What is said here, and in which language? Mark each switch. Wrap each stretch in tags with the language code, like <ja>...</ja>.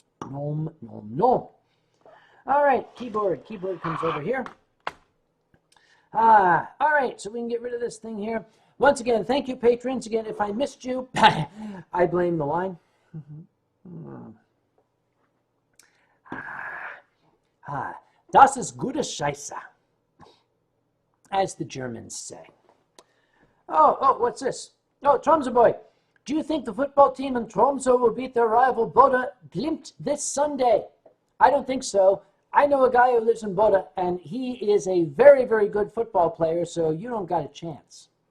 <en>Nom, nom, nom. All right, keyboard. Keyboard comes over here. All right, so we can get rid of this thing here. Once again, thank you, patrons. Again, if I missed you, I blame the wine.</en> <de>Das ist gute Scheiße,</de> <en>as the Germans say. Oh, what's this? Oh, Tromsø boy. Do you think the football team in Tromsø will beat their rival Bodø Glimt this Sunday? I don't think so. I know a guy who lives in Bodø, and he is a very, very good football player, so you don't got a chance.</en>